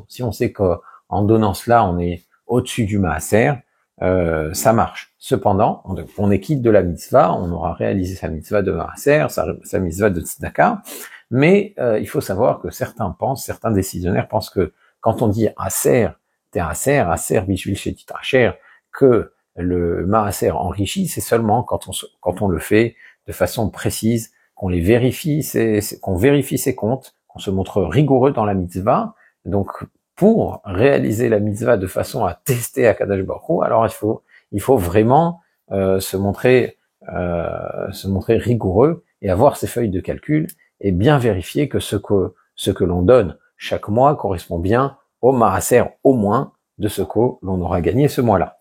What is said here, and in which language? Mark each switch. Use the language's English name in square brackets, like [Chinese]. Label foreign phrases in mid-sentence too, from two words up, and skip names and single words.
[French] Si on sait qu'en donnant cela, on est au-dessus du maaser, ça marche. Cependant, on est quitte de la mitzvah, on aura réalisé sa mitzvah de maaser, sa mitzvah de tzedaka, mais il faut savoir que certains décisionnaires pensent que quand on dit [Hebrew] עשר, עשר בשביל שתתעשר, [French] que le maaser enrichi, c'est seulement quand on le fait de façon précise, qu'on les vérifie, qu'on vérifie ses comptes, qu'on se montre rigoureux dans la mitzvah. Donc, pour réaliser la mitzvah de façon à tester [Hebrew] הקדוש ברוך הוא, [French] alors il faut vraiment se montrer rigoureux et avoir ses feuilles de calcul et bien vérifier que ce que l'on donne chaque mois correspond bien au maaser au moins de ce que l'on aura gagné ce mois-là.